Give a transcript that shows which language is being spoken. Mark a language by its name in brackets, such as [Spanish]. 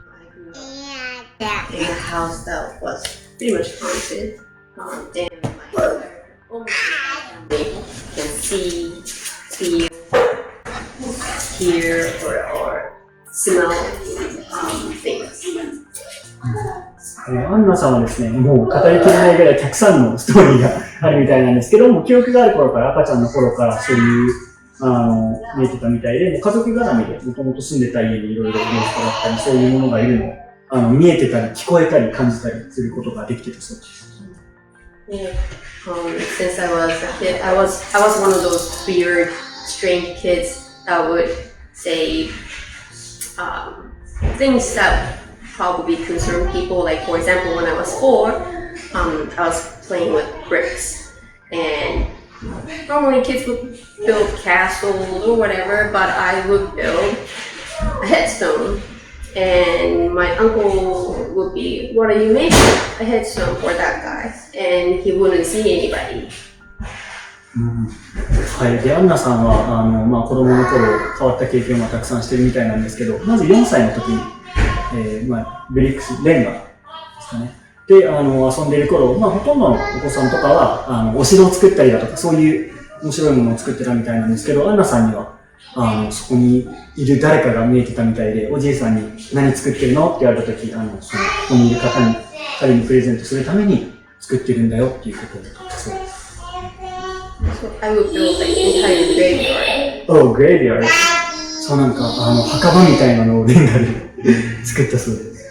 [English] I grew up in a house that was pretty much haunted, and my almost family can see, feel, hear, or smell things. [Japanese] アンナさんはですね、もう語りきれないぐらいたくさんのストーリーがあるみたいなんですけども、記憶がある頃から、赤ちゃんの頃からそういう見えてたみたいで、もう家族絡みでもともと住んでた家にいろいろモンストだったり、そういうものがいるのを見えてたり、聞こえたり、感じたりすることができてたそうです。 [English] Yeah. Since I was a kid, I was one of those weird, strange kids that would say things that probably concern people. Like, for example, when I was 4, I was playing with bricks, and normally kids would build castles or whatever, but I would build a headstone, and my uncle would be, "What are you making?" A headstone for that guy, and he wouldn't see anybody. [Japanese] はい、で、アンナさんはまあ、子供の頃変わった経験をたくさんしてるみたいなんですけど、まず4歳の時に、まあ、ブリックス、レンガですかね。で、遊んでいる頃、まあ、ほとんどのお子さんとかは、お城を作ったりだとか、そういう面白いものを作ってたみたいなんですけど、アンナさんには、そこにいる誰かが見えてたみたいで、おじいさんに何作ってるのって言われた時、ここにいる方に、彼にプレゼントするために作ってるんだよっていうことを言ったそうです。 [English] So I would build like an entire graveyard. Oh, graveyard. [Japanese] そうなんか、墓場みたいなのをレンガで作ったそうです。